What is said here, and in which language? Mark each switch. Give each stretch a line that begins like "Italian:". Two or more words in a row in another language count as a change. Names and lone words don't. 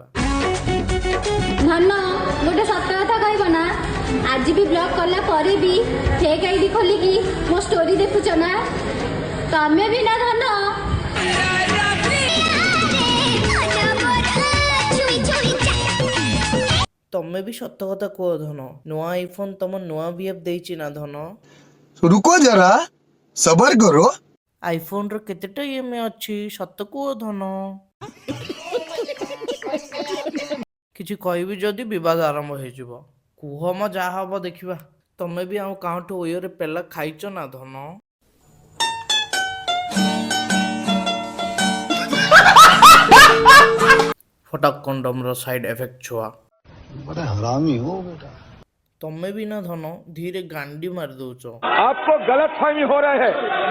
Odia: ଧନ ଗୋଟେ ସତ କଥା କହିବ ନା, ଆଜି ବି ବ୍ଲଗ କଲା ପରେ ବି
English: fake ID
Odia: ଖୋଲିକି ମୋ ଷ୍ଟୋରି ଦେଖୁଛ ନା? ତମେ ବି ନା ଧନ। ତମେ ବି ସତ କଥା କୁହ ଧନ, ନୂଆ ଆଇଫୋନ ତମ ନୂଆ ବିହେଭ ଦେଇଛି ନା ଧନ?
Hindi: रुको जरा सबर करो।
Odia: ଆଇଫୋନର କେତେଟା ଇଏମଆଇ ଅଛି ସତ କୁହ ଧନ? କିଛି କହିବି ଯଦି ବିବାଦ ଆରମ୍ଭ ହେଇଯିବ। କୁହ ମ ଯାହା ହବ ଦେଖିବା। ତମେ ବି ଆମ କାଉଠୁ ଓୟରେ ପେଲା ଖାଇଛ ନା ଧନ? ଫଟାକ କଣ୍ଡମର
English: side effect
Odia: ଛୁଆ।
Hindi: बड़ा हरामी हो बेटा।
Odia: ତମେ ବି ନା ଧନ ଧୀରେ ଗାଣ୍ଡି ମାରି ଦଉଛ।
Hindi: आपको गलत फहमी हो रहा है।